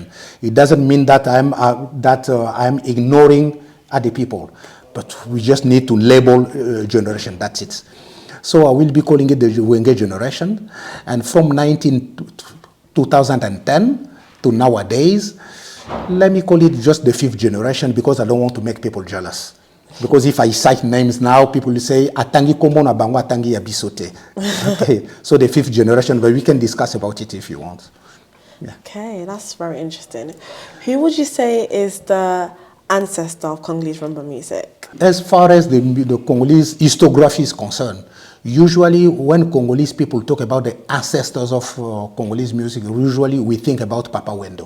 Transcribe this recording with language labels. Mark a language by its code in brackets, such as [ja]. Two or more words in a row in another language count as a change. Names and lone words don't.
[en] It doesn't mean that I'm ignoring other people, but we just need to label generation, that's it. So I will be calling it the Wenge generation. And from 2010 to nowadays, let me call it just the 5th generation, because I don't want to make people jealous. Because if I cite names now, people will say, [ln] Atangi komo na bango, Atangi yabisote. [en] Okay, so the 5th generation, but we can discuss about it if you want. Yeah. Okay, that's very interesting. Who would you say is the ancestor of Congolese rumba music? As far as the Congolese historiography is concerned, usually when Congolese people talk about the ancestors of Congolese music, usually we think about Papa Wendo.